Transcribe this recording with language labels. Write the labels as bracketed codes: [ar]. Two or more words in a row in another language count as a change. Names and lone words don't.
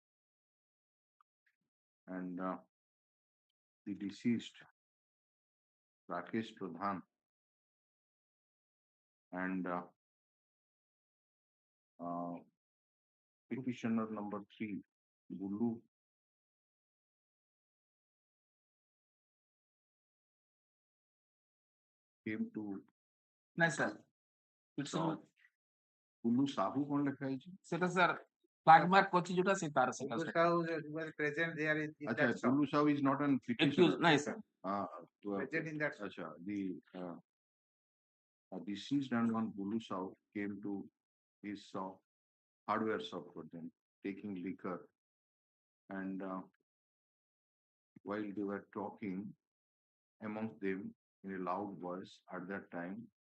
[en] and the deceased Rakesh Pradhan and petitioner number 3, Bulu came to [or] ନାଇଁ ସାର୍ Bulu Sahu କଣ ଲେଖା ହେଇଛି? ସେଟା ସାର୍ [en] flag mark [or] ଅଛି ଯୋଉଟା ସେ ତାର ସେଟା [en] Guru Sahu was present there in Acha, that shop. Bulu Sahu is not an petitioner. [or] accused ନାଇଁ ସାର୍ [en] Present in that shop. Acha, the deceased and one Bulu Sahu came to his shop, hardware shop for them, taking liquor, and while they were talking amongst them in a loud voice at that time,